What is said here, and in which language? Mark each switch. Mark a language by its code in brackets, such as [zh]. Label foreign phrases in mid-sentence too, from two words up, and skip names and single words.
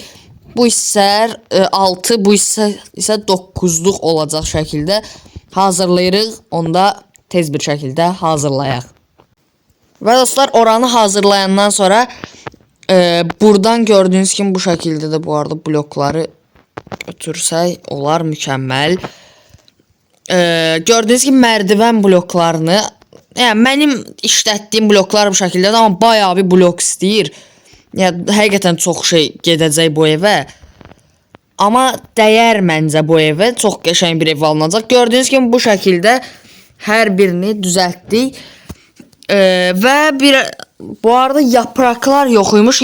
[az] Bu hissələr 6, bu hissə isə 9'luq olacaq şəkildə hazırlayırıq. Onda tez bir şəkildə hazırlayaq. Və dostlar oranı hazırlayandan sonra buradan gördüğünüz kimi bu şəkildə də bu arada blokları götürsək olar mükəmməl. [tr] Gördüğünüz gibi merdiven bloklarını, yani benim [az] işlətdiyim bloklar bu şəkildə, amma bayağı bir blok istəyir. Yəni həqiqətən çox şey gedəcək bu evə. Amma dəyər məncə bu evə, çox qəşəng bir ev alınacaq. [tr] Gördüğünüz gibi [az] bu şəkildə hər birini düzəltdik. Və bu arada yapraklar yox imiş.